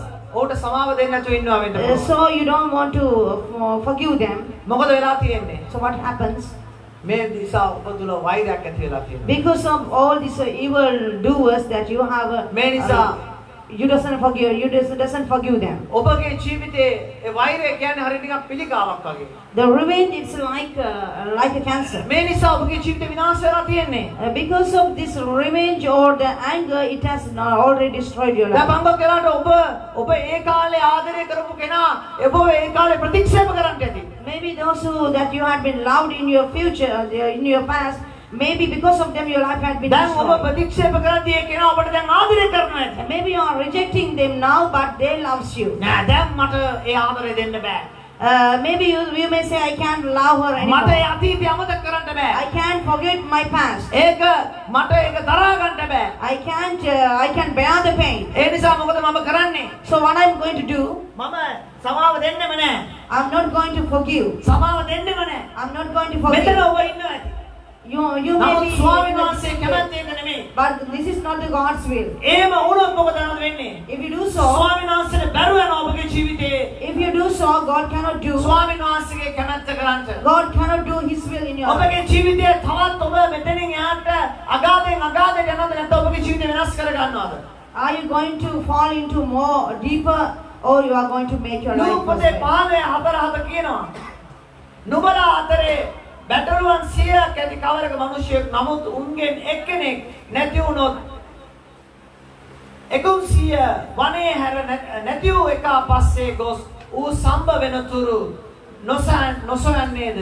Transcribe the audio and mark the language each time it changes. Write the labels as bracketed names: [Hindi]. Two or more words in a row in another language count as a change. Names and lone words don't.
[Sinhala] ඔහුට සමාව දෙන්න නැතුව ඉන්නවා වෙන්න පුළුවන්. [English] So you don't want to forgive them. [Sinhala] මොකද වෙලා තියෙන්නේ? [English] So what happens? [Sinhala] මේ නිසා ඔබ තුල වෛරයක් ඇති වෙලා තියෙනවා. [English] Because of all these evil doers that you have, [Sinhala] මේ නිසා [English] you doesn't forgive them. [Sinhala] ඔබගේ ජීවිතේ ඒ වෛරය කියන්නේ හරිය නිකන් පිළිකාවක් වගේ. [English] The revenge is like a cancer. [Sinhala] මේ නිසා ඔබගේ ජීවිතේ විනාශ වෙලා තියෙන්නේ. [English] Because of this revenge or the anger, it has already destroyed your [Sinhala] දැන් [English] life. [Sinhala] මම කරාට ඔබ ඒ කාලේ ආදරය කරපු කෙනා ඔබ ඒ කාලේ ප්‍රතික්ෂේප කරන්න ඇති. [English] Maybe those that you had been loved in your future, in your past, Maybe because of them your life had been [Sinhala] දැන් ඔබ [English] destroyed. [Sinhala] ප්‍රතික්ෂේප කරද්දී ඒ කෙනා ඔබට දැන් ආදරය කරනවා ඇති. [English] Maybe you are rejecting them now, but they loves you. [Sinhala] නෑ දැන් මට ඒ ආදරය දෙන්න බෑ. [English] Maybe you may say, I can't love her [Sinhala] මට [English] anymore. [Sinhala] ඒ අතීතය අමතක කරන්න බෑ. [English] I can't forget my past. [Sinhala] ඒක මට ඒක දරා ගන්න බෑ. [English] I can't bear the pain. [Sinhala] ඒ නිසා මොකද මම කරන්නේ? [English] So what I'm going to do, [Sinhala] මම සමාව දෙන්නෙම නෑ. [English] I'm not going to forgive. [Sinhala] සමාව දෙන්නෙම නෑ. [English] I'm not going to [Sinhala] මෙතන [English] forgive. [Sinhala] ඔබ ඉන්නවා ඇති. [English] You may [Sinhala] නමුත් [English] be, [Sinhala] ස්වාමීන් වහන්සේ කැමති එක නෙමෙයි. [English] but this is not the God's will. [Sinhala] එහෙම වුණොත් මොකද වෙන්නේ? [English] If you do so, [Sinhala] ස්වාමීන් වහන්සේට බැරුව යනවා ඔබගේ ජීවිතේ. [English] if you do so, God cannot do. [Sinhala] ස්වාමීන් වහන්සේගේ කැමැත්ත කරන්න. [English] God cannot do His will in your life. [Sinhala] ඔබගේ ජීවිතයේ තවත් ඔබ මෙතනින් එහාට අගාධයෙන් අගාධයට යනවද නැත්නම් ඔබගේ ජීවිතය වෙනස් කර ගන්නවද? [English] Are you going to fall into more deeper, or you are going to make your life [Sinhala] නූපතේ [English] perfect? [Sinhala] පාලේ හත කියනවා. නුඹලා අතරේ බැටළුවන් 100ක් ඇති කවරක මිනිසෙක් නමුත් උන්ගෙන් එක්කෙනෙක් නැති වුණොත් 100 වනේ හැර නැති වූ එක පස්සේ ගොස් ඌ සම්බ වෙනතුරු නොසොයන්නේද?